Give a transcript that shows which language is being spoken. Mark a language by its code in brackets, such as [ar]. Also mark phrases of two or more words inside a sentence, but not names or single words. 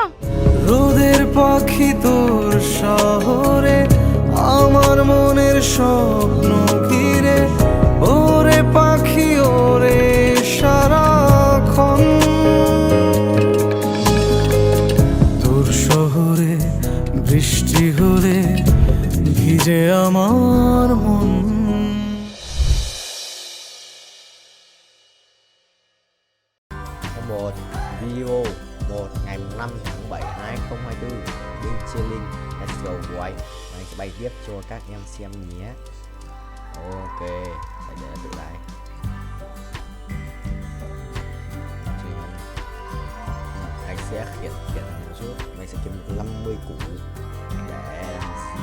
[bn] রোদের পাখি তোর শহরে, আমার মনের স্বপ্ন ঘিরে। ওরে পাখি ওরে সারাক্ষণ, তোর শহরে বৃষ্টি হলে ভিজে আমার মন। [vi] Một video 1 ngày 5 tháng 7 2024 bên Cheyenne, [en] let's go boy. [vi] Mình sẽ bày tiếp cho các em xem nhé. Ok, phải để tự lại. Anh sẽ khiển một chút. Mình sẽ kiếm 50 củ để làm gì?